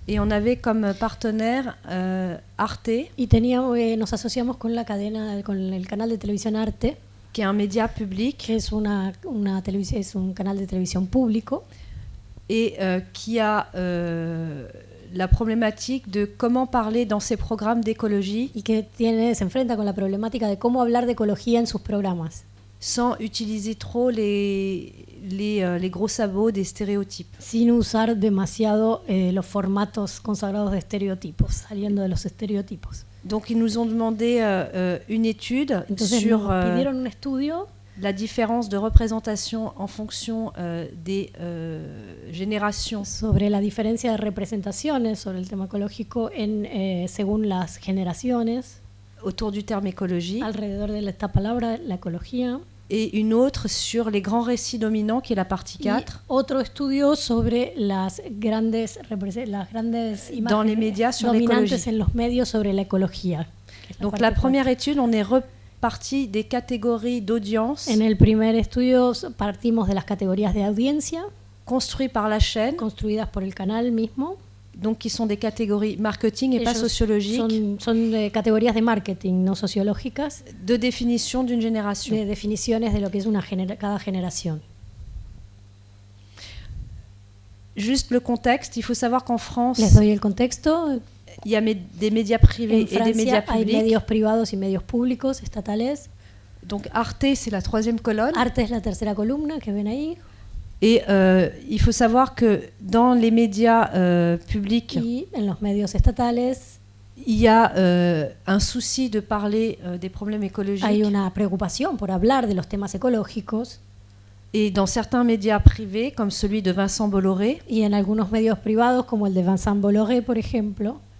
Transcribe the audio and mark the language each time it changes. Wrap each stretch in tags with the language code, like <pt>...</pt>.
<fr>Et on avait comme partenaire Arte.</fr> <es>Y nos asociamos con la cadena, con el canal de televisión Arte.</es> <fr>Qui est un média public.</fr> <es>Que es es un canal de televisión público.</es> <fr>Et qui a la problématique de comment parler dans ses programmes d'écologie.</fr> <es>Y que se enfrenta con la problemática de cómo hablar de ecología en sus programas.</es> <fr>Sans utiliser trop les gros sabots des stéréotypes.</fr> <es>Sin usar demasiado los formatos consagrados de estereotipos, saliendo de los estereotipos.</es> <fr>Donc ils nous ont demandé une étude sur</fr> <es>un estudio</es> <fr>la différence de représentation en fonction des générations.</fr> <es>Sobre la diferencia de representaciones sobre el tema ecológico según las generaciones.</es> <fr>Autour du terme écologie.</fr> <es>Alrededor de esta palabra, la ecología.</es> <fr>Et une autre sur les grands récits dominants, qui est la partie 4.</fr> <es>Y otro estudio sobre las grandes imágenes</es> <fr>dans les médias sur</fr> <es>dominantes en los medios sobre la ecología.</es> <fr>Donc la première étude, on est reparti des catégories d'audience.</fr> <es>En el primer estudio partimos de las categorías de audiencia.</es> <fr>Construites par la chaîne.</fr> <es>Construidas por el canal mismo.</es> <fr>Donc qui sont des catégories marketing et pas sociologiques.</fr> <es>Son categorías de marketing, no sociológicas.</es> <fr>De définition d'une génération.</fr> <es>De definiciones de lo que es cada generación.</es> <fr>Juste le contexte, il faut savoir qu'en France,</fr> <es>les doy el contexto.</es> <fr>Il y a des médias privés et des médias publics.</fr> <es>Hay medios privados y medios públicos estatales.</es> <fr>Donc Arte, c'est la troisième colonne.</fr> <es>Arte es la tercera columna que ven ahí.</es> <fr>Et il faut savoir que dans les médias publics,</fr> <es>y en los medios estatales,</es> <fr>il y a un souci de parler des problèmes écologiques.</fr> <es>Hay una preocupación por hablar de los temas ecológicos.</es> <fr>Et dans certains médias privés, comme celui de Vincent Bolloré.</fr> <es>Y en algunos medios privados, como el de Vincent Bolloré, por ejemplo.</es>